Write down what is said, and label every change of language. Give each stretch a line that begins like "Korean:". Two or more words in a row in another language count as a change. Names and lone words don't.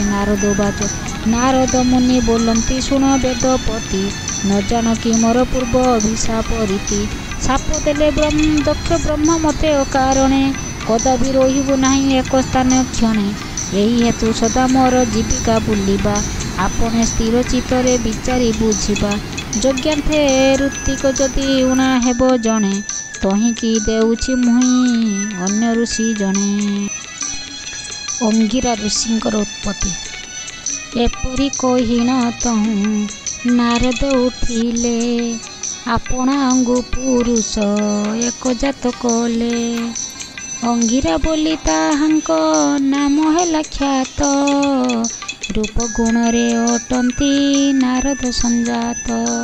Odia: ନାରଦ ଉବାଚ ନାରଦ ମୁନି ବୋଲନ୍ତି ଶୁଣ ବେଦପତି ନ ଜାଣ କି ମୋର ପୂର୍ବ ଅଭିଶାପ ରୀତି। ସାପ ଦେଲେ ଦକ୍ଷ ବ୍ରହ୍ମ ମୋତେ ଅକାରଣେ କଦାପି ରହିବୁ ନାହିଁ ଏକ ସ୍ଥାନ କ୍ଷଣେ। ଏହି ହେତୁ ସଦା ମୋର ଜୀବିକା ବୁଲିବା ଆପଣେ ସ୍ଥିର ଚିତ୍ତରେ ବିଚାରି ବୁଝିବା ଯଜ୍ଞାନ୍ତେ ଋତ୍ୱିକ ଯଦି ଊଣା ହେବ ଜଣେ ତହିଁକି ଦେଉଛି ମୁହିଁ ଅନ୍ୟ ଋଷି ଜଣେ। ଅଙ୍ଗିରା ଋଷିଙ୍କର ଉତ୍ପତ୍ତି। ଏପରି କହିଣ ତହୁଁ ନାରଦ ଉଠିଲେ, ଆପଣା ଅଙ୍ଗୁ ପୁରୁଷ ଏକଜାତ କଲେ। ଅଙ୍ଗିରା ବୋଲି ତାହାଙ୍କ ନାମ ହେଲା ଖ୍ୟାତ, ରୂପ ଗୁଣରେ ଅଟନ୍ତି ନାରଦ ସଂଜାତ।